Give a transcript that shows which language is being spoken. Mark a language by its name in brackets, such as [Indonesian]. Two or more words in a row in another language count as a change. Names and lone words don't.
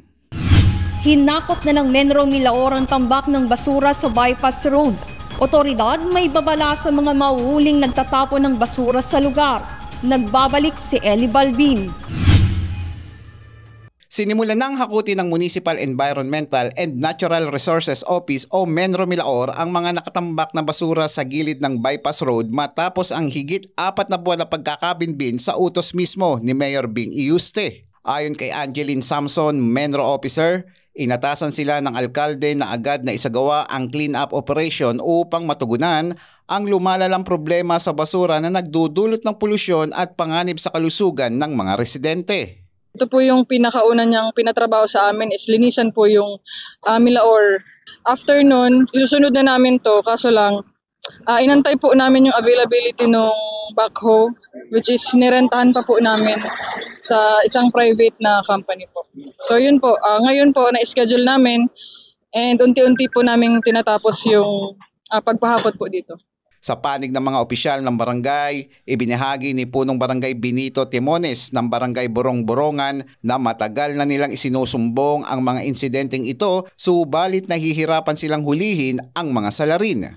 [Filipino] Hinakot na ng Menro Milaor ang tambak ng basura sa bypass road. Otoridad may babala sa mga mahuhuling nagtatapon ng basura sa lugar. Nagbabalik si Eli Balbin. Sinimulan ng hakuti ng [English] Municipal Environmental and Natural Resources Office [Filipino] o Menro Milaor ang mga nakatambak na basura sa gilid ng bypass road matapos ang higit 4 na buwan na pagkakabinbin sa utos mismo ni Mayor Bing Iyuste. Ayon kay Angeline Samson, Menro Officer, inatasan sila ng alkalde na agad na isagawa ang [English] clean-up operation [Filipino] upang matugunan ang lumalalang problema sa basura na nagdudulot ng polusyon at panganib sa kalusugan ng mga residente. Ito po yung pinakauna niyang pinatrabaho sa amin is linisan po yung Milaor. After nun, isusunod na namin to kaso lang inantay po namin yung availability ng backhoe [English] which is [Filipino] nirentahan pa po namin sa isang private na company po. So yun po, ngayon po na-schedule namin and unti-unti po namin tinatapos yung pagpahakot po dito. Sa panig ng mga opisyal ng barangay, ibinahagi ni Punong Barangay Benito Timones ng Barangay Borong-Borongan na matagal na nilang isinusumbong ang mga insidenteng ito subalit nahihirapan silang hulihin ang mga salarin.